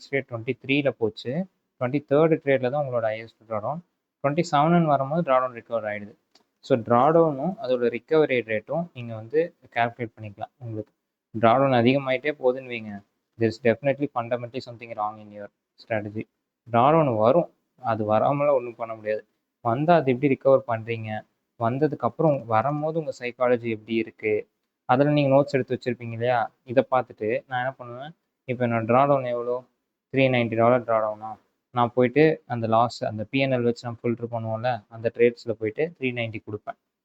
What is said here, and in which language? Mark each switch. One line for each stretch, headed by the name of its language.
Tamil: 23 போச்சு. 23rd ட்ரேடில் தான் உங்களோட ஹையஸ்ட் ட்ராடவுன். 27 வரும்போது ட்ராடவுன் ரிகவர் ஆகிடுது. ஸோ ட்ராடவுனும் அதோட ரிகவரி ரேட்டும் நீங்கள் வந்து கால்குலேட் பண்ணிக்கலாம். உங்களுக்கு ட்ராடவுன் அதிகமாகிட்டே போகுதுன்னு வைங்க,
English: there is definitely fundamentally something wrong in your strategy.
Tamil: Drawdown வரும், அது வராமலாம் ஒன்றும் பண்ண முடியாது. வந்தால் அது எப்படி ரிகவர் பண்ணுறீங்க, வந்ததுக்கப்புறம் வரும்போது உங்கள் சைக்காலஜி எப்படி இருக்குது, அதில் நீங்கள் நோட்ஸ் எடுத்து வச்சுருப்பீங்க இல்லையா, இதை பார்த்துட்டு நான் என்ன பண்ணுவேன், இப்போ என்னோட ட்ராடவுன் எவ்வளோ, $390 ட்ராடவுனா, நான் போயிட்டு அந்த லாஸ் அந்த பிஎன்எல் வச்சு நம்ம ஃபில்ட்ரு பண்ணுவோம்ல, அந்த ட்ரேட்ஸில் போயிட்டு 390 கொடுப்பேன்.